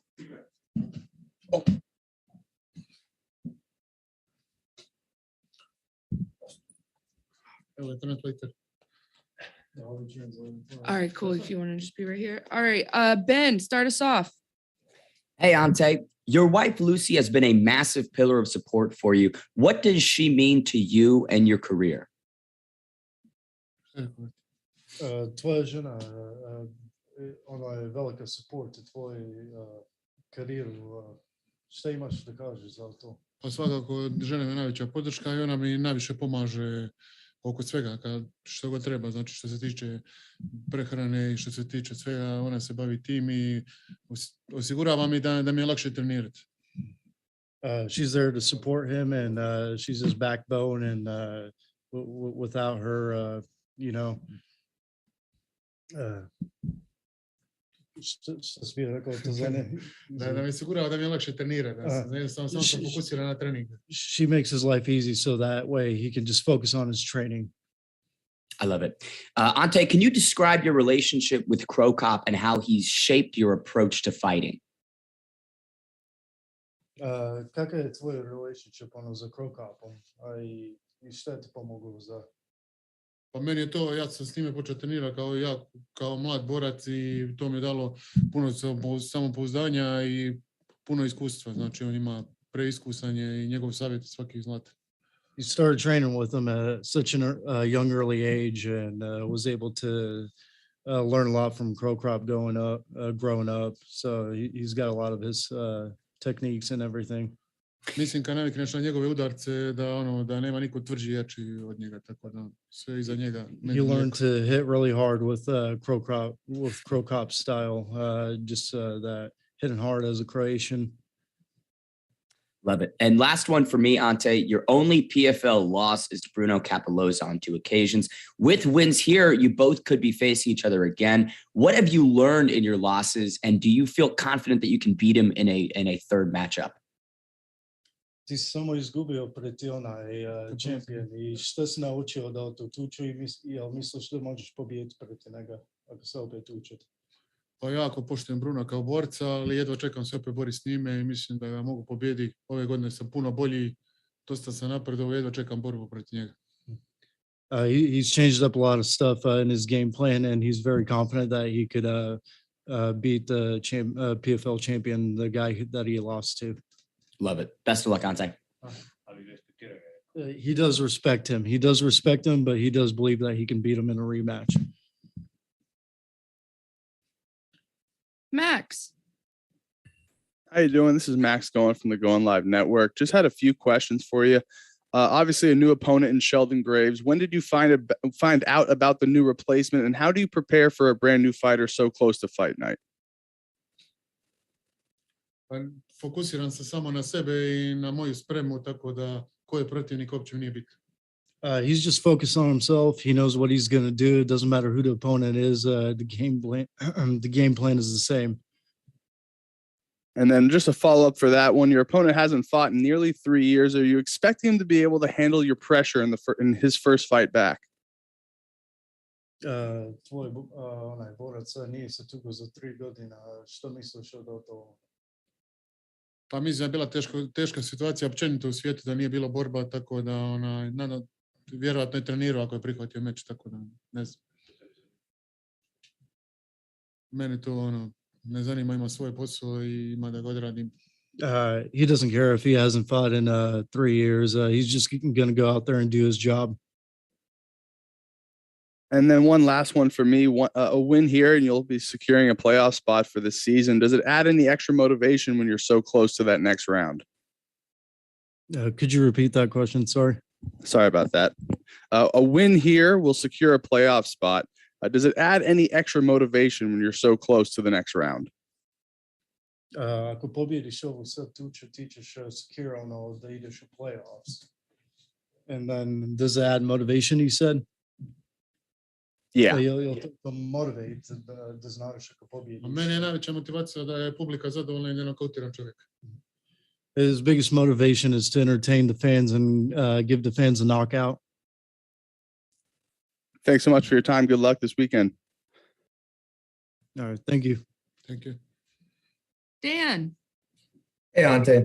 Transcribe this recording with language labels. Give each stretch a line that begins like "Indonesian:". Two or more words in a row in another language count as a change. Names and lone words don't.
English: All right, cool. If you want to just be right here. All right, Ben, start us off. Hey, Ante, your wife, Lucy, has been a massive pillar of support for you. What does she mean to you and your career?
Croatian: Tvoja žena, ona je velika support u tvojoj karijeru. Šta imaš da kažeš za to? Pa svakako žena je najveća podrška i ona mi najviše pomaže oko svega što god treba, znači što se tiče prehrane i što se tiče svega, ona se bavi tim i osigurava mi da mi je lakše trenirati.
English: She's there to support him and she's his backbone and without her, you know,
Croatian: što si rekao to za ne? Da mi osigurava da mi je lakše trenirati, samo se fokusira na trening.
English: She makes his life easy so that way he can just focus on his training. I love it. Ante, can you describe your relationship with Crow Cop and how he's shaped your approach to fighting?
Croatian: Kakav je tvoj relationship sa Crow Copom? I šta ti pomoglo za? Pa meni je to, ja sam s njime počeo trenirati kao mlad borac i to mi je dalo puno samopouzdanja i puno iskustva. Znači on ima preiskusan je i njegov savjet svaki zlata.
English: You started training with him at such a young early age and was able to learn a lot from Crow Cop growing up. So he's got a lot of his techniques and everything.
Croatian: Mislim kad navikneš na njegove udarce da nema niko tvrđi i jači od njega, tako da sve iza njega.
English: You learn to hit really hard with Crow Cop style, just that hitting hard as a Croatian. Love it. And last one for me, Ante, your only PFL loss is to Bruno Cappelozza on 2 occasions. With wins here, you both could be facing each other again. What have you learned in your losses, and do you feel confident that you can beat him in a third matchup?
Croatian: Ti si samo izgubio proti onaj champion i što si naučio da to tuču i misliš da možeš pobijediti proti njega ako se opet učiti? Pa jako poštujem Bruna kao borca, ali jedva čekam se opet boriti s njime i mislim da ga mogu pobijediti. Ove godine sam puno bolji, dosta sam napredovao, jedva čekam borbu protiv njega.
English: He's changed up a lot of stuff in his game plan and he's very confident that he could beat the PFL champion, the guy that he lost to. Love it. Best of luck, Ante. He does respect him. He does respect him, but he does believe that he can beat him in a rematch. Max. How you doing? This is Max going from the Going Live Network. Just had a few questions for you. Obviously, a new opponent in Sheldon Graves. When did you find out about the new replacement, and how do you prepare for a brand new fighter so close to fight night?
Croatian: Pa fokusiram se samo na sebe I na moju spremu, tako da ko je protivnik uopće nije bitno.
English: He's just focused on himself. He knows what he's going to do. It doesn't matter who the opponent is. The game plan is the same. And then just a follow up for that one, your opponent hasn't fought in nearly 3 years. Are you expecting him to be able to handle your pressure in his first fight back?
Croatian: Tvoj onaj borac nije se tukao za 3 godine. Što misliš o to? Pa mislim da je bila teška situacija općenito u svijetu, da nije bilo borba, tako da vjerojatno je trenirao ako je prihvatio meč, tako da ne znam. Mene to ne zanima, ima svoj posao I ima da ga odradim.
English: He doesn't care if he hasn't fought in 3 years. He's just going to go out there and do his job. And then one last one for me, a win here and you'll be securing a playoff spot for this season. Does it add any extra motivation when you're so close to that next round? Could you repeat that question? Sorry about that. A win here will secure a playoff spot. Does it add any extra motivation when you're so close to the next round?
Croatian: Ako pobjediš ovu sad tuču, ti ćeš secure da ideš u playoffs.
English: And then does it add motivation, you said? Yeah. You'll motivate
Croatian: da znaš ako pobjediš. Meni je najveća motivacija da je publika zadovoljna I da nokautiram čovjeka.
English: His biggest motivation is to entertain the fans and give the fans a knockout. Thanks so much for your time. Good luck this weekend. All right. Thank you. Thank you. Dan. Hey, Ante.